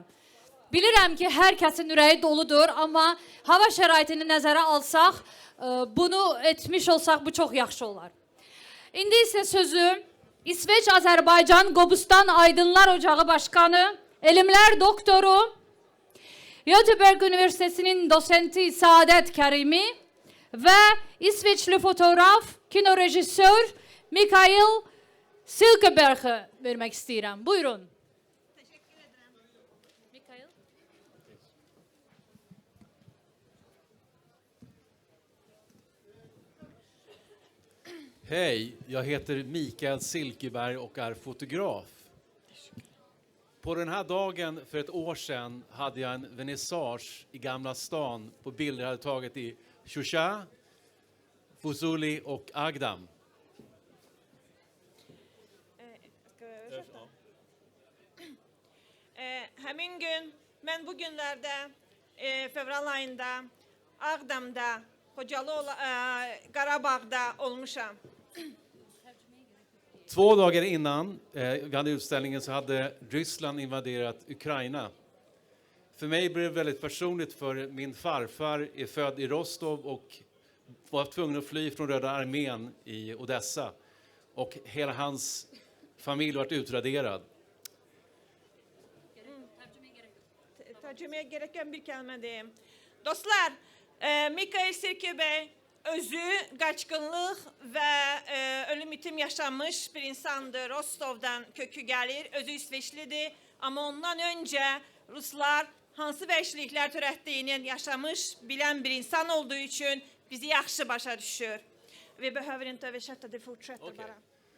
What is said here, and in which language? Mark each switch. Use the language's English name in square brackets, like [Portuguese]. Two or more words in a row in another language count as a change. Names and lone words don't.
[Azerbaijani] Bilirəm ki, hər kəsin ürəyi doludur, amma hava şəraitini nəzərə alsaq, bunu etmiş olsaq bu çox yaxşı olar. İndi isə sözü İsveç Azərbaycan Qobustan Aydınlar Ocağı Başkanı, elmlər doktoru, [Turkish] Göteborg Üniversitesi'nin dosenti Saadet Karimi ve İsveçli fotoğraf, kino rejissör Mikael Silkeberg'e vermek istedim. Buyurun. Teşekkür ederim. Mikael. [Swedish] Hej, jag heter Mikael Silkeberg och är fotograf. På den här dagen för ett år sedan hade jag en vernissage i Gamla stan på bilder jag hade tagit i Shusha, Fuzuli och Agdam. [Azerbaijani] Həmin gün, mən bu günlərdə fevral ayında Ağdamda, Qarabağda olmuşam. [Swedish] 2 dagar innan vi hade utställningen så hade Ryssland invaderat Ukraina. För mig blev det väldigt personligt, för min farfar är född i Rostov och var tvungen att fly från Röda armén i Odessa. Och hela hans familj var utraderad. [Azerbaijani] Tərcüməyə gerəkən bir kəlmə deyim. Dostlar, Mikael Silkeberg özü qaçqınlıq və ölüm itim yaşamış bir insandır. Rostov'dan kökü gəlir, özü İsveçlidir. Amma ondan öncə Ruslar hansı vəhşiliklər törətdiyini yaşamış, bilən bir insan olduğu üçün bizi yaxşı başa düşür. [Swedish] Vi behöver inte översätta, det fortsätter bara.